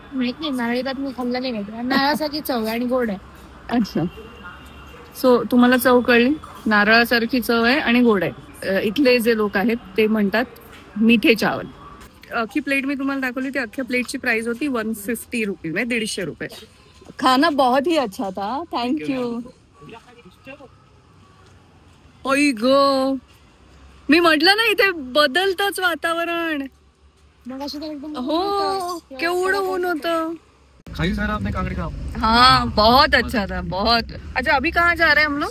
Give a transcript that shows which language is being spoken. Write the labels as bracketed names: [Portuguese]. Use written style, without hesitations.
[Marathi] माहित नाही, नारळी भात मी खाल्ला नाही माहिती. नारळासारखी चव आहे आणि गोड आहे. अच्छा, सो तुम्हाला चव कळली. नारळासारखी चव आहे आणि गोड आहे. इथले जे लोक आहेत ते म्हणतात मिठे चावल. अख्खी प्लेट मी तुम्हाला दाखवली. ती अख्ख्या प्लेटची प्राइस होती 150 रुपीज, म्हणजे 150 रुपये. [Hindi] खाना बहुत ही अच्छा था, थँक यू. [Marathi] ओय गो, मी म्हटलं ना इथे बदलतच वातावरण. मग असं एकदम हो, केवढं ऊन होतं. [Hindi] खाई सारा आपने कांगड़ी का? हाँ, बहुत अच्छा था, बहुत. अच्छा, अभी कहाँ जा रहे हैं हम लोग?